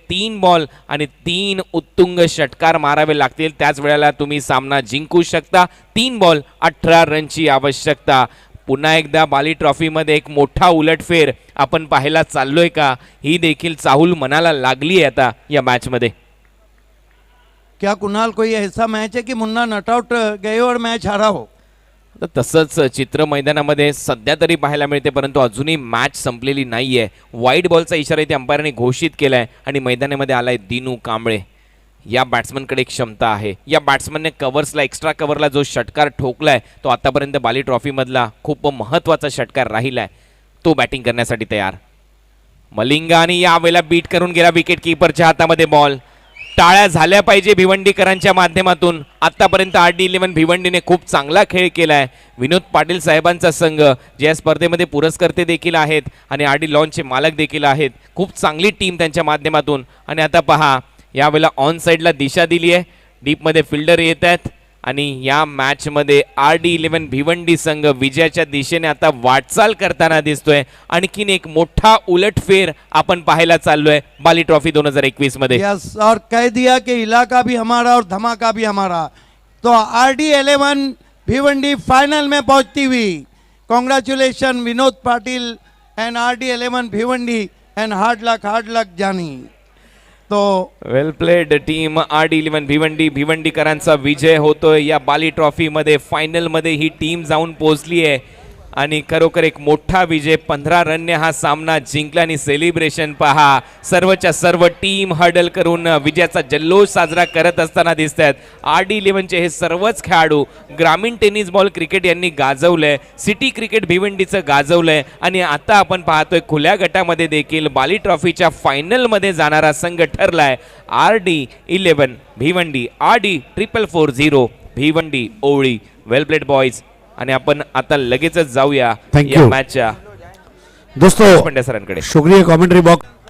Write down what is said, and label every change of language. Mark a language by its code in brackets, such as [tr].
[mr] 3 ball आणि 3 उत्तुंग षटकार मारावे लागतील, त्याच वेळेला तुम्ही सामना जिंकू शकता. 3 बॉल 18 रनची आवश्यकता. पुन्हा एकदा बाली ट्रॉफीमध्ये एक मोठा उलटफेर आपण पाहायला चाललोय का, ही देखील चाहूल मनाला लागली आहे आता या मॅचमध्ये. [hi] क्या कुणाल कोई ऐसा मैच है कि मुन्ना नॉट आउट गए और मैच हारा हो? [mr] तर तसंच चित्र मैदानामध्ये सध्या तरी पाहायला मिळते, परंतु अजूनही मॅच संपलेली नाहीये. वाईट बॉलचा इशारा इथे अंपायरने घोषित केलाय आणि मैदानामध्ये आलाय दिनू कांबळे. या बॅट्समनकडे एक क्षमता आहे. या बॅट्समनने कव्हर्सला, एक्स्ट्रा कव्हरला जो षटकार ठोकलाय तो आतापर्यंत बाली ट्रॉफीमधला खूप महत्त्वाचा षटकार राहिलाय. तो बॅटिंग करण्यासाठी तयार. मलिंगा आणि यावेळेला बीट करून गेला विकेट किपरच्या हातामध्ये बॉल. टाळ्या झाल्या पाहिजे भिवंडीकरांच्या माध्यमातून. आतापर्यंत RD11 भिवंडीने खूप चांगला खेळ केलाय. विनोद पाटील साहेबांचा संघ जे या स्पर्धेमध्ये पुरस्कर्ते देखील आहेत आणि RD लॉन्चचे मालक देखील आहेत. खूप चांगली टीम त्यांच्या माध्यमातून. आणि आता पहा यावेळेला ऑन साईडला दिशा दिली आहे. डीपमध्ये फिल्डर येत आहेत आणि या मॅचमध्ये RD11 भिवंडी संघ विजयाच्या दिशेने आता वाटचाल करताना दिसतोय. आणखीन एक मोठा उलटफेर आपण पाहायला चाललोय बाली ट्रॉफी 2021 मध्ये. [hi] यस, और कह दिया कि इलाका भी हमारा और धमाका भी हमारा. तो RD11 भिवंडी फाइनल में पहुंचती हुई. [en] Congratulation Vinod Patil and RD11 Bhiwandi and hard luck जानी. तो well played [mr] टीम RD11 भिवंडीकरांचा विजय होतोय या बाली ट्रॉफी मध्ये. फायनल मध्ये ही टीम जाऊन पोहोचली आहे आणि खरोखर एक मोठा विजय. 15 रनने हा सामना जिंकला आणि सेलिब्रेशन पहा. सर्वच्या सर्व टीम हडल करून विजयाचा जल्लोष साजरा करत असताना दिसत आहेत. RD11चे हे सर्वच खेळाडू ग्रामीण टेनिस बॉल क्रिकेट यांनी गाजवलंय, सिटी क्रिकेट भिवंडीचं गाजवलंय आणि आता आपण पाहतोय खुल्या गटामध्ये देखील बाली ट्रॉफीच्या फायनलमध्ये जाणारा संघ ठरलाय RD11 भिवंडी. [en] RD440 Bhiwandi Owali. Well played boys. [mr] आणि आपण आता लगेचच जाऊया या मॅचच्या [hi] दोस्तों [mr] पंड्या सरांकडे. [hi] शुक्रिया कमेंट्री बॉक्स.